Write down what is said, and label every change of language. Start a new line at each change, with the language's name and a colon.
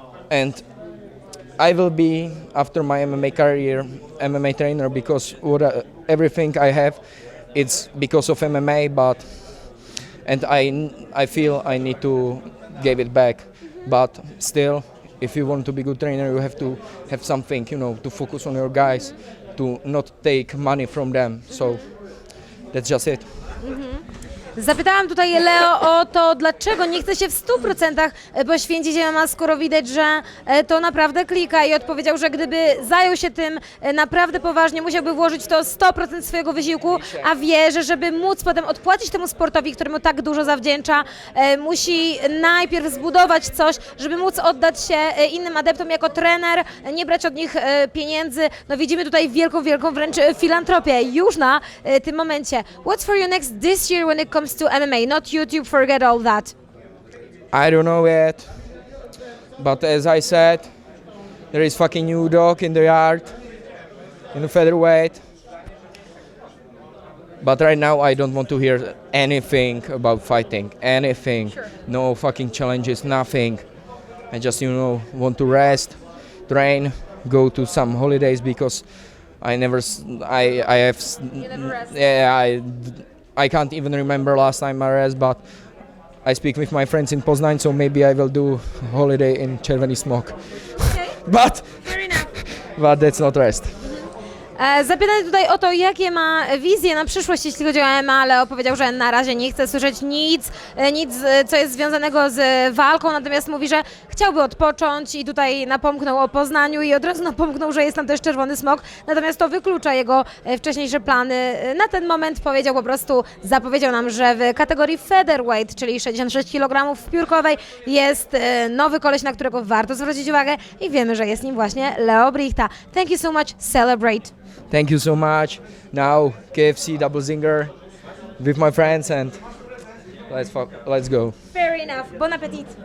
English: and I will be after my MMA career MMA trainer, because everything I have, it's because of MMA, and I feel I need to give it back, but still, if you want to be good trainer, you have to have something, to focus on your guys, to not take money from them. So that's just it.
Polish: Zapytałam tutaj Leo o to, dlaczego nie chce się w 100% poświęcić MMA, skoro widać, że to naprawdę klika, i odpowiedział, że gdyby zajął się tym naprawdę poważnie, musiałby włożyć w to 100% swojego wysiłku, a wie, że żeby móc potem odpłacić temu sportowi, któremu tak dużo zawdzięcza, musi najpierw zbudować coś, żeby móc oddać się innym adeptom jako trener, nie brać od nich pieniędzy. No widzimy tutaj wielką wręcz filantropię już na tym momencie.
English: What's for you next this year when it comes to MMA, not YouTube, forget all that. I don't know yet, but as I said, there is fucking new dog in the yard, in the featherweight. But right now I don't want to hear anything about fighting, anything. Sure. No fucking challenges, nothing. I just, want to rest, train, go to some holidays, because I never rest. Yeah, I can't even remember last time I rest, but I speak with my friends in Poznań, so maybe I will do holiday in Czerwony Smok. Okay. But Fair enough. But that's not rest.
Polish: Zapytany tutaj o to, jakie ma wizje na przyszłość, jeśli chodzi o MMA, Leo powiedział, że na razie nie chce słyszeć nic, co jest związanego z walką, natomiast mówi, że chciałby odpocząć, i tutaj napomknął o Poznaniu i od razu napomknął, że jest tam też Czerwony Smok, natomiast to wyklucza jego wcześniejsze plany. Na ten moment powiedział po prostu, zapowiedział nam, że w kategorii featherweight, czyli 66 kg w piórkowej, jest nowy koleś, na którego warto zwrócić uwagę, i wiemy, że jest nim właśnie Leo Brichta.
English: Thank you so much, celebrate. Thank you so much. Now KFC double zinger with my friends, and let's go. Fair enough. Bon appetit.